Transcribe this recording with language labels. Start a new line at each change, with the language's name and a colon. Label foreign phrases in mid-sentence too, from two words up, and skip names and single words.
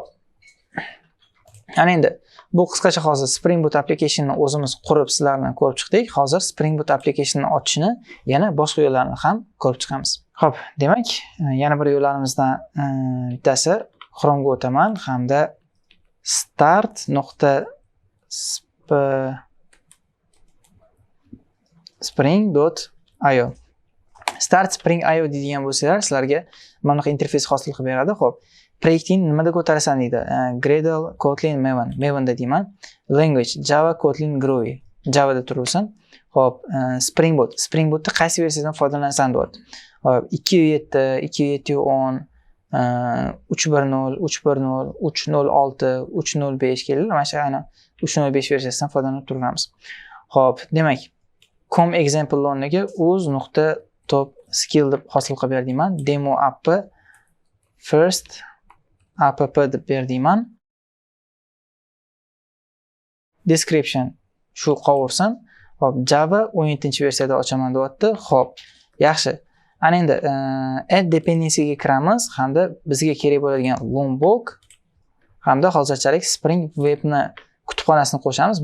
Uzbek: Ana endi bu qisqacha hozir Spring Boot applicationni o'zimiz qurib sizlar bilan ko'rib chiqdik. Hozir Spring Boot applicationni ochishni yana boshqa yo'llarini ham ko'rib chiqamiz. Xo'p, demak, yana bir yo'llarimizdan bittasi Chrome'ga o'taman hamda start.spring.io. Start Spring.io deydigan bo'lsalar, sizlarga mana bunaqa interfeys hosil qilib beradi. Xo'p, proyektingni nimada ko'tarasan deydi. Gradle, Kotlin, Maven. Maven'da deyman. Language Java, Kotlin, Groovy. Java'da turibsan. Xo'p, Spring Boot. Spring Bootda qaysi versiyadan foydalansan deyapti. 2.7, 2.7.10, 3.1.0, 3.1.0, 3.0.6, 3.0.5 keladi. Mana shu aynan 3.0.5 versiyasidan foydalanib turamiz. Xo'p, demak, com example o'rniga uz.top skill deb hosil qilib berdiyman. Demo app first app deb berdiyman. Description shu qovursam, hop, Java 17-versiyada ochaman deyapti. Hop, yaxshi. Ana endi
English: add dependencyga
Uzbek: kiramiz hamda bizga kerak bo'ladigan lombok hamda hozirchalik Spring Web'ni kutubxonasini qo'shamiz.